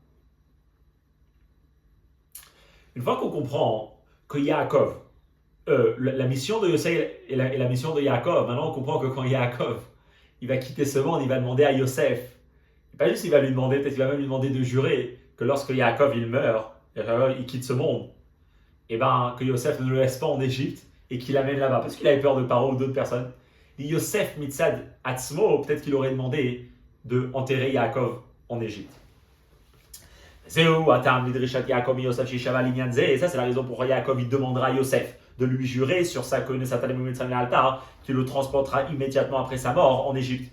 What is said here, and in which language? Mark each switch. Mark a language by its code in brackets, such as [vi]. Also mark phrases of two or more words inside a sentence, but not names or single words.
[fr] Une fois qu'on comprend que Yaakov, la mission de Yosef et la mission de Yaakov, maintenant on comprend que quand Yaakov il va quitter ce monde, il va demander à Yosef, et pas juste il va lui demander, peut-être il va même lui demander de jurer que lorsque Yaakov il meurt, il quitte ce monde, et ben que Yosef ne le laisse pas en Égypte et qu'il l'amène là-bas, parce qu'il avait peur de Paro ou d'autres personnes. Et Yosef [he] מצד עצמו, [fr] peut-être qu'il aurait demandé de enterrer Yaakov en Égypte. Et ça c'est la raison pourquoi Yaakov il demandera à Yosef de lui jurer sur sa connaissance qui le transportera immédiatement après sa mort en Égypte.